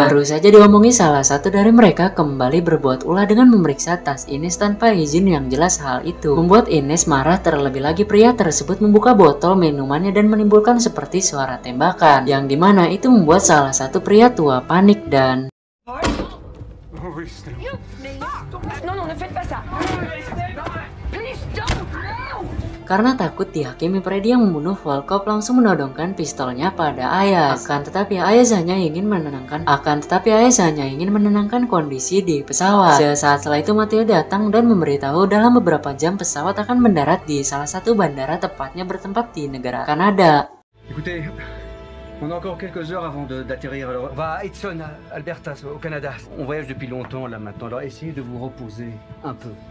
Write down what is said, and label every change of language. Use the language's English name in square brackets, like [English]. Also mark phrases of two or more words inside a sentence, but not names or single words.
[Indonesian] Baru saja diomongi, salah satu dari mereka kembali berbuat ulah dengan memeriksa tas Ines tanpa izin. Yang jelas hal itu membuat Ines marah, terlebih lagi pria tersebut membuka botol minumannya dan menimbulkan seperti suara tembakan, yang dimana itu membuat salah satu pria tua panik dan [French] Non, ne faites pas ça. [English] Please don't. [Indonesian] karena takut dihakimi, Freddy yang membunuh Volkov langsung menodongkan pistolnya pada Ayaz. Akan tetapi Ayaz hanya ingin menenangkan kondisi di pesawat. Sesaat setelah itu Matteo datang dan memberitahu dalam beberapa jam pesawat akan mendarat di salah satu bandara, tepatnya bertempat di negara Kanada. [French] Écoutez, on a encore quelques heures avant d'atterrir. Alors, on va à Edson, Alberta, au Canada. On voyage depuis longtemps là maintenant, alors essayez de vous reposer un peu.